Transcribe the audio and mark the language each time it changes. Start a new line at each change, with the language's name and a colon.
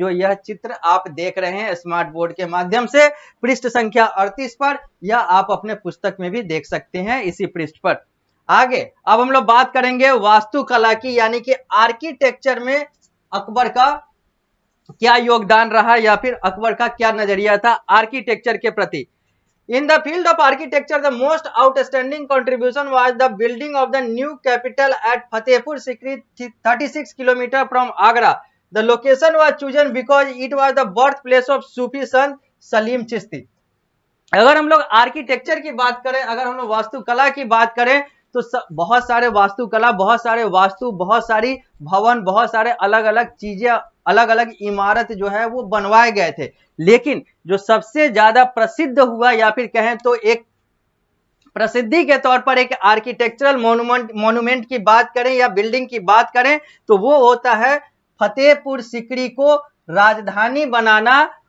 Hindi: जो यह चित्र आप देख रहे हैं स्मार्ट बोर्ड के माध्यम से पृष्ठ संख्या 38 पर, या आप अपने पुस्तक में भी देख सकते हैं इसी पृष्ठ पर। आगे अब हम लोग बात करेंगे वास्तुकला की, यानी कि आर्किटेक्चर में अकबर का क्या योगदान रहा या फिर अकबर का क्या नजरिया था आर्किटेक्चर के प्रति।
English: In the field of architecture, the most outstanding contribution was the building of the new capital at Fatehpur Sikri, 36 km from Agra. The location was chosen because it was the birthplace of Sufi Sant Salim Chishti.
Hindi: अगर हम लोग architecture की बात करें, अगर हम लोग वास्तुकला की बात करें, तो बहुत सारे वास्तुकला, बहुत सारे वास्तु, बहुत सारी भवन, बहुत सारे अलग अलग चीजें, अलग अलग इमारत जो है वो बनवाए गए थे। लेकिन जो सबसे ज्यादा प्रसिद्ध हुआ या फिर कहें तो एक प्रसिद्धि के तौर पर एक आर्किटेक्चरल मॉन्यूमेंट की बात करें या बिल्डिंग की बात करें, तो वो होता है फतेहपुर सिकरी को राजधानी बनाना।